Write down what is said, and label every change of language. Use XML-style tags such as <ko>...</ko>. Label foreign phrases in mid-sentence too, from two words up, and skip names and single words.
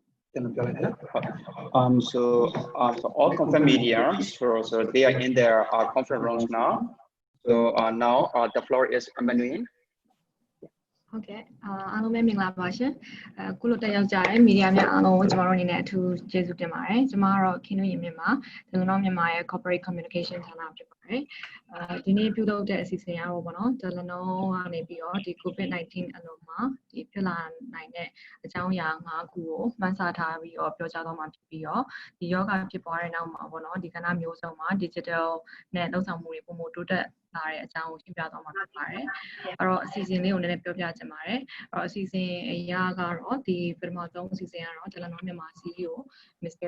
<en>So all conference media, so they are in their conference rooms now. So now the floor is Manuel.</en> <my>Okay. အားလုံးပဲမင်္ဂလာပါရှင်။ခုလိုတက်ရောက်ကြတဲ့မီဒီယာများအားလုံးကိုကျွန်တော်တို့အနေနဲ့အထူးကျေးဇူးတင်ပါတယ်။ကျွန်မကတော့ခင်းတို့ရင်မြန်မာ Telenor မြန်မာရဲ့</my> <en>Corporate Communication</en> <my>ဌာ နဖြစ်ပါတယ်။ဒီနေ့ပြုလုပ်တဲ့အစီအစဉ်ကတော့ပေါ့နော် Telenor ကနေပြီးတော့ဒီ COVID-19 အလွန်မှာဒီဖြစ်လာနိုင်တဲ့အကြောင်းအရာ၅ခုကိုမှန်းဆထားပြီးတော့ပြောကြားသွားမှာဖြစ်ပြီးတော့ဒီယောဂဖြစ်ပွားတဲ့နောက်မှာပေါ့နော်ဒီကဏ္ဍမျိုးစုံမှာ digital နဲ့လှုပ်ဆောင်မှုတွေပုံမှန်တိုးတက်လာတဲ့အကြောင်းကိုရှင်းပြသွားမှာဖြစ်ပါတယ်။အဲ့တော့အစီအစဉ်လေးကိုလည်းပြောပြချင်ပါတယ်။အစီအစဉ်အရာကတော့ဒီပထမဆုံးအစီအစဉ်ကတော့ Telenor မြန်မာ CEO Mr.</my>